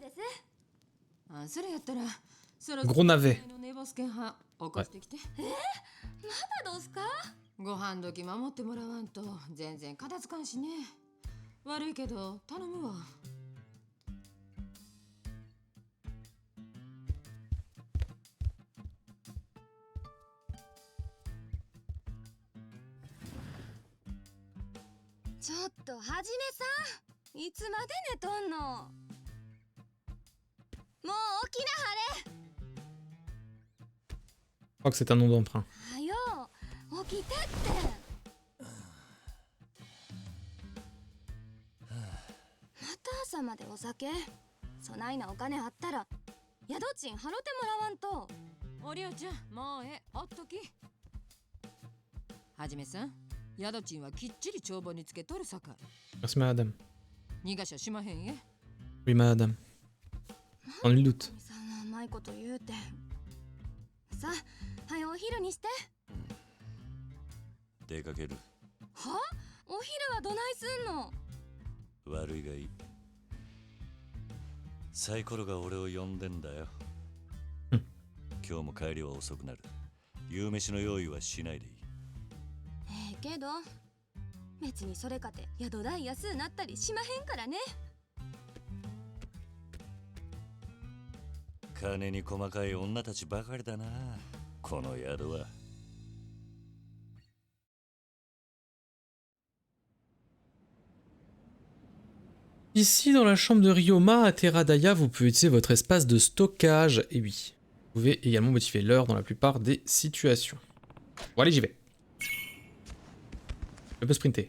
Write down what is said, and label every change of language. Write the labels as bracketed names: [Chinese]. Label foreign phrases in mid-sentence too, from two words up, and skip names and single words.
[French] Gros navet. Ouais. [Japanese] ご飯時守ってもらわんと全然片付かんしね。悪いけど頼むわ。ちょっとはじめさん、いつまで寝とんの。もう起きなはれ。 [French] Je crois que c'est un nom d'emprunt. [Japanese] はよ起きてって。また朝までお酒。そないなお金あったら宿賃払ってもらわんと。おりょうちゃん、もうほっとき。はじめさん、宿賃はきっちり帳簿につけとるさかい。 [French] Merci madame. [Japanese] 逃がしゃしまへんえ。 [French] Oui madame. Sans nul doute. [Japanese] さんは甘いこと言うて。さあ、はよお昼にして。出かける。は？お昼はどないすんの？悪いがいい。サイコロが俺を呼んでんだよ。今日も帰りは遅くなる。夕飯の用意はしないでいい。けど別にそれかて宿代安うなったりしまへんからね。金に細かい女たちばかりだな、この宿は。 [French] Ici, dans la chambre de Ryoma à Terradaya, vous pouvez utiliser votre espace de stockage. Et oui, vous pouvez également modifier l'heure dans la plupart des situations. Bon, allez, j'y vais. Je peux sprinter.